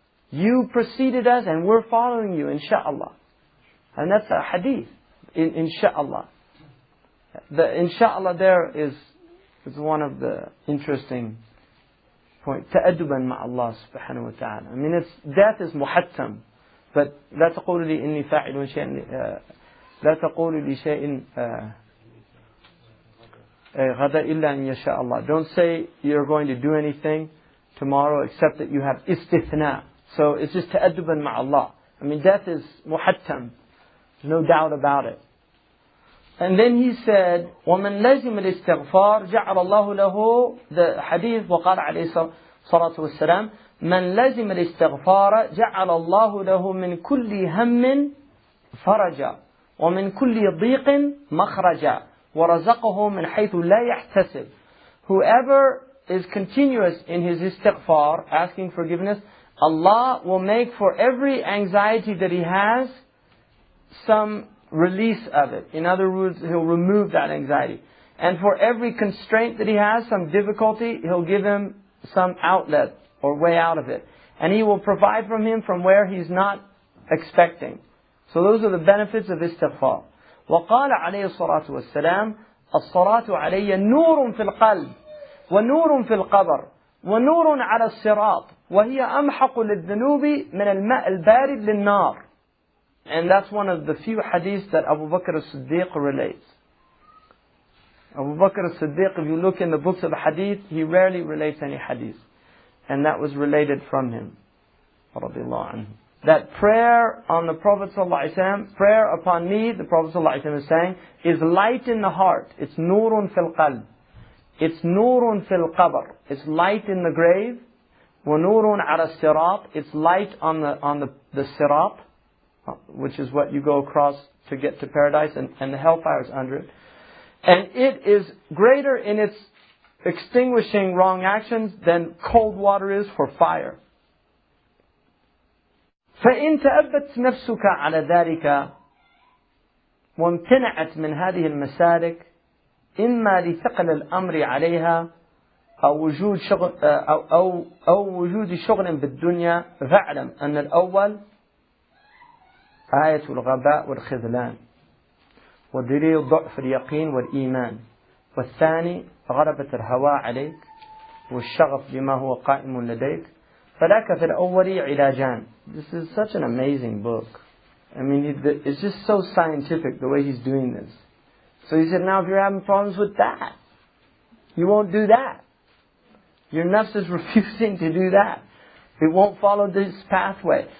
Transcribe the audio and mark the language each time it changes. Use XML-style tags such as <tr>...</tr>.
<en>You preceded us and we're following you, insha'Allah. And that's a hadith. Insha'Allah. The insha'Allah there is one of the interesting points.</en> <ar>Ta'adduban ma'Allah subhanahu wa ta'ala.</ar> <en>I mean, death is muhattam. But</en> <ar>لا تقول لي إني فاعل شيئا لا تقول لي شيء غدا إلا أن يشاء الله.</ar> <en>Don't say you're going to do anything tomorrow except that you have istithna. So it's just ta'adduban ma'Allah. I mean, death is muhattam. There's no doubt about it. And then he said,</en> <ar>وَمَنْ لَزِمَ الْإِسْتِغْفَارِ جَعَلَ اللَّهُ لَهُ. The hadith, وقال عليه الصلاة والسلام, مَنْ لَزِمَ الْإِسْتِغْفَارَ جَعَلَ اللَّهُ لَهُ مِنْ كُلِّ هَمٍّ فَرَجًا ومن كل ضيق مخرجا ورزقه من حيث لا يحتسب.</ar> <en>Whoever is continuous in his istighfar, asking forgiveness, Allah will make for every anxiety that he has some release of it. In other words, He'll remove that anxiety. And for every constraint that he has, some difficulty, He'll give him some outlet or way out of it. And He will provide from him from where he's not expecting. So those are the benefits of istighfar.</en> <ar>وقال عليه الصلاة والسلام الصلاة علي نور في القلب ونور في القبر ونور على الصراط وهي أمحق للذنوب من الماء البارد للنار.</ar> <en>And that's one of the few hadiths that Abu Bakr as-Siddiq relates. Abu Bakr as-Siddiq, if you look in the books of hadith, he rarely relates any hadith. And that was related from him. Radiallahu anhu. That prayer on the Prophet ﷺ, prayer upon me, the Prophet ﷺ is saying, is light in the heart.</en> <ar>It's nurun fil qalb. It's nurun fil qabr.</ar> <en>It's light in the grave.</en> <ar>Wa nurun ala sirat.</ar> <en>It's light on the sirat, which is what you go across to get to paradise, and the hellfire is under it. And it is greater in its extinguishing wrong actions than cold water is for fire.</en> <ar>فإن تأبت نفسك على ذلك وامتنعت من هذه المسالك إما لثقل الأمر عليها أو وجود شغل بالدنيا فاعلم أن الأول آية الغباء والخذلان ودليل ضعف اليقين والإيمان والثاني غلبة الهوى عليك والشغف بما هو قائم لديك فلك في الأول علاجان.</ar> <en>This is such an amazing book. I mean, it's just so scientific the way he's doing this. So he said, now if you're having problems with that, you won't do that. Your nafs is refusing to do that. It won't follow this pathway.</en>